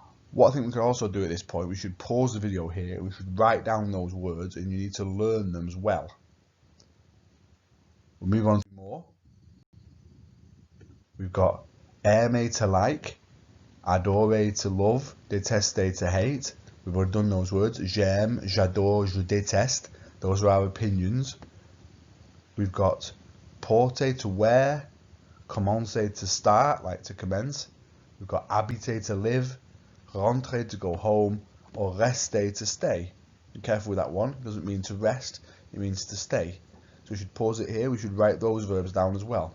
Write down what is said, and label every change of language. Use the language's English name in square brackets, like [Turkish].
[English] What I think we could also do at this point, we should pause the video here, we should write down those words, and you need to learn them as well. We'll move on to more. We've got aimer, to like, adorer, to love, détester, to hate. We've already done those words. [French] J'aime, j'adore, je déteste. [English] Those are our opinions. We've got porter, to wear, commencer, to start, like to commence. We've got habiter, to live, rentrer, to go home, or rester, to stay. Be careful with that one. It doesn't mean to rest, it means to stay. So we should pause it here. We should write those verbs down as well.